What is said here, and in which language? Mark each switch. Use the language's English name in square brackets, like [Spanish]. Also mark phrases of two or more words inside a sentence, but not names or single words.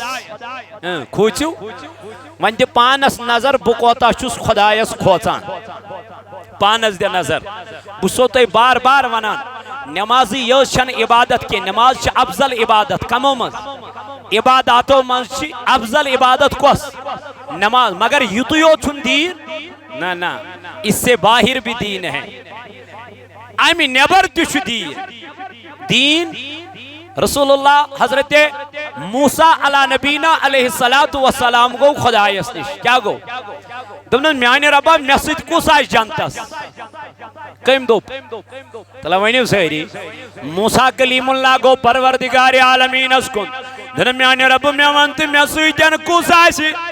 [Kashmiri] کھوٗژِو وۄنۍ دِ پانس نظر بہٕ کوتاہ چھُس خدایس کھوژان پانس دِ نظر بہٕ چھُسو تۄہہِ بار بار ونان نمازی یٲژ چھنہٕ عبادت کینٛہہ نماز چھِ افضل عبادت کمو منٛز عباداتو منٛز چھِ افضل عبادت کۄس نماز مگر یُتُے یوت چھُنہٕ دیٖن نہ نہ [Urdu] اس سے باہر بھی دین ہے [Kashmiri] امہِ نٮ۪بر تہِ چھُ دیٖن رسول اللہ حضرت موسیٰ علیٰ نبینا علیہ السلام گو خدایس نش کیا گو دپن میانہِ ربا مےٚ سۭتۍ کُس آسہِ جنتس کٔمۍ دوٚپ تلا ؤنِو سٲری موسیٰ کلیم اللہ گو پروردگار عالمینس کُن دپن میانہِ رب مےٚ ون تہٕ مےٚ سۭتۍ کُس آسہِ